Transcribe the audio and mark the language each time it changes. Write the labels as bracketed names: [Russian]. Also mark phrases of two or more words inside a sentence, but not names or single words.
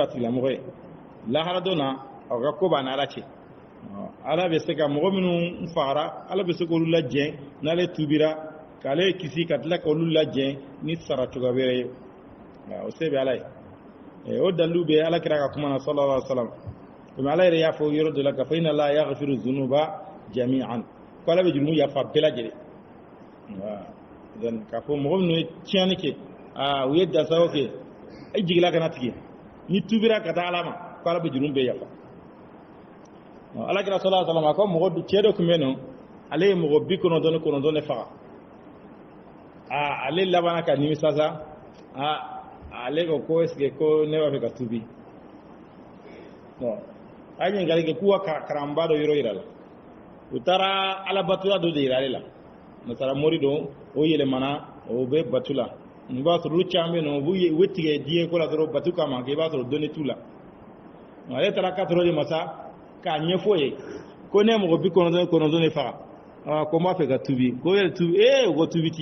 [Bambara] tigilamɔgɔ ye lahara don na aw ka ko b'a ni Ala cɛ Ala bɛ se ka mɔgɔ minnu fagara Ala bɛ se k'olu lajɛ n'ale tubira k'ale kisi ka tila k'olu lajɛ ni sara cogoya wɛrɛ ye o se bɛ Ala ye o dalilu bɛ Ala kira ka kuma na [Arabic] صلى الله عليه وسلم [Bambara] komi Ala yɛrɛ y'a fɔ yɔrɔ dɔ la k'a fɔ [Arabic] إن الله يغفر الذنوب جميعا [Bambara] ko Ala bɛ jurumu yafa bɛɛ lajɛlen k'a fɔ mɔgɔ minnu ye tiɲɛni kɛ u ye dasago kɛ e jigila kana tigɛ ni tubira ka taa Ala ma ko Ala bɛ jurumu bɛɛ yafa Ala kira [Arabic] صلى الله عليه وسلم [Bambara] ko mɔgɔ cɛ dɔ tun bɛ yen nɔ ale ye mɔgɔ 99 de faga ale labanna ka nimisa sa ale ko [French] est-ce que [Bambara] ko ne b'a fɛ ka tubi a ye ɲininkali kɛ k'u ka karamɔgɔ dɔ yɔrɔ yira la u taara Ala batola dɔ de yira ale la nasara mori don o yɛlɛmana o bɛ batu la i b'a sɔrɔ olu caman bɛ yen nɔ u bɛ tigɛ diɲɛ ko la dɔrɔn batu kama k'i b'a sɔrɔ dɔnni t'u la ale taara 4 de masa k'a ɲɛfɔ ye ko ne ye mɔgɔ 99 de faga ko n b'a fɛ ka tubi ko yɛrɛ tubi o ko tubi t'i